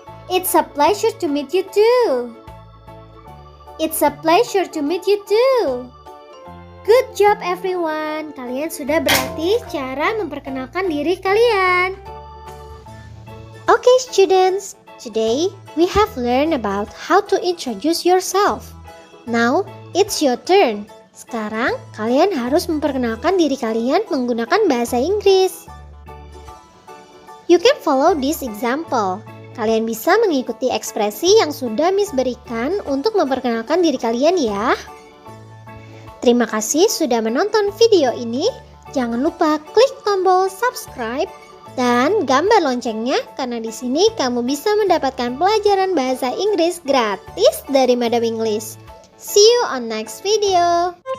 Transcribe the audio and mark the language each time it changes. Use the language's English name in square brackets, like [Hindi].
[English] It's a pleasure to meet you too. It's a pleasure to meet you too. Good job everyone. [Indonesian] Kalian sudah berlatih cara memperkenalkan diri kalian. [English] Okay students, today we have learned about how to introduce yourself. Now it's your turn. [Indonesian] Sekarang kalian harus memperkenalkan diri kalian menggunakan bahasa Inggris. [English] You can follow this example. [Indonesian] Kalian bisa mengikuti ekspresi yang sudah Miss berikan untuk memperkenalkan diri kalian ya. Terima kasih sudah menonton video ini. Jangan lupa klik tombol subscribe dan gambar loncengnya karena di sini kamu bisa mendapatkan pelajaran bahasa Inggris gratis dari Madam English. [English] See you on next video.